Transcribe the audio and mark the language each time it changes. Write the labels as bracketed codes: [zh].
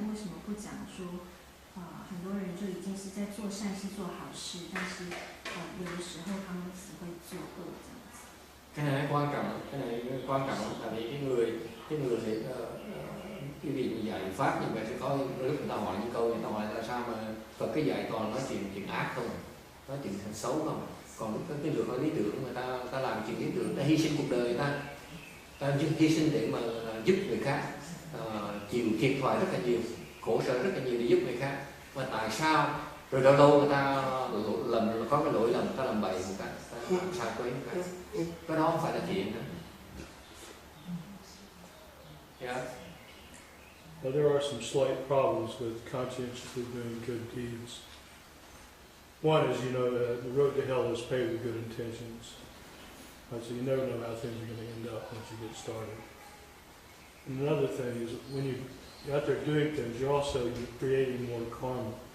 [zh] 为什么不讲说很多人就已经是在做善事做好事，但是有的时候他们只会做恶这样子。 [vi] Cái này quan trọng tại vì cái người cái việc dạy pháp như vậy sẽ có lúc người ta hỏi những câu, người ta hỏi tại sao mà Phật cái dạy toàn nói chuyện ác không, nói chuyện xấu không, còn cái người có lý tưởng người ta làm chuyện lý tưởng, ta hy sinh cuộc đời người ta hy sinh để mà giúp người khác, chịu thiệt thòi rất là nhiều, khổ sở rất là nhiều để giúp người khác, mà tại sao rồi lâu lâu người ta có cái lỗi lầm, người ta làm bậy một cái, ta làm sai quấy một cái đó không phải là thiện nữa. [en] Yeah. Well, there are some slight problems with conscientiously doing good deeds. One is, the road to hell is paved with good intentions. So you never know how things are going to end up once you get started. And another thing is, when you're out there doing things, you're creating more karma.